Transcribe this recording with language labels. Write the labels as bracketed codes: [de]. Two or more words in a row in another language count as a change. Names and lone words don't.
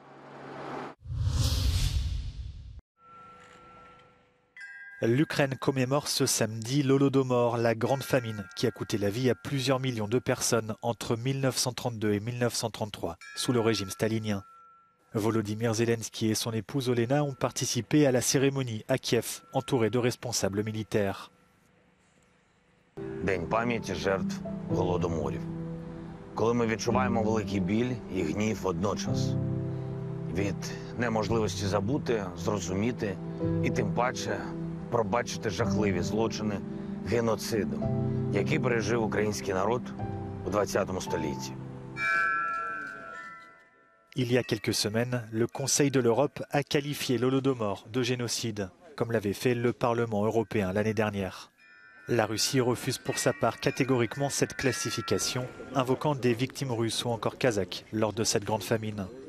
[fr] L'Ukraine commémore ce samedi l'Holodomor, la grande famine qui a coûté la vie à plusieurs millions de personnes entre 1932 et 1933, sous le régime stalinien. Volodymyr Zelensky et son épouse Olena ont participé à la cérémonie à Kiev, entourés de responsables militaires. [uk] День пам'яті жертв голодоморів. Коли ми відчуваємо великий біль і гнів водночас. Від неможливості забути, зрозуміти і тим паче пробачити жахливі злочини геноциду, які пережив український народ у 20 столітті. [fr] Il y a quelques semaines, le Conseil de l'Europe a qualifié l'Holodomor de génocide, comme l'avait fait le Parlement européen l'année dernière. La Russie refuse pour sa part catégoriquement cette classification, invoquant des victimes russes ou encore kazakhs lors de cette grande famine.